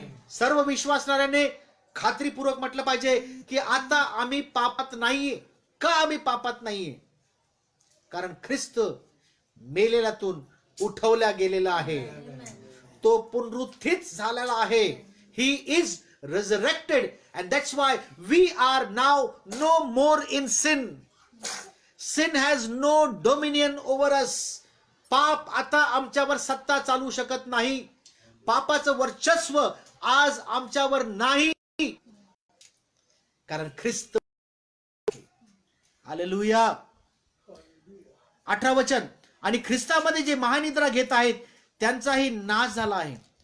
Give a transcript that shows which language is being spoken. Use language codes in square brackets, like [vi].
[mr] सर्व विश्वासणाऱ्याने खात्रीपूर्वक म्हटलं पाहिजे की आता आम्ही पापात नाहीये. का आम्ही पापात नाहीये? कारण ख्रिस्त मेलेल्यातून उठवला गेलेला आहे, तो पुनरुत्थित झालेला आहे. [en] He is resurrected, and that's why we are now no more in sin. Sin has no dominion over us. [mr] पाप आता आमच्यावर सत्ता चालू शकत नाही. पापाचं वर्चस्व आज आमच्यावर नाही, कारण ख्रिस्त. हालेलुया. 18 वचन. आणि ख्रिस्तामध्ये जे महानिद्रा घेत आहेत त्यांचाही नाश झाला आहे.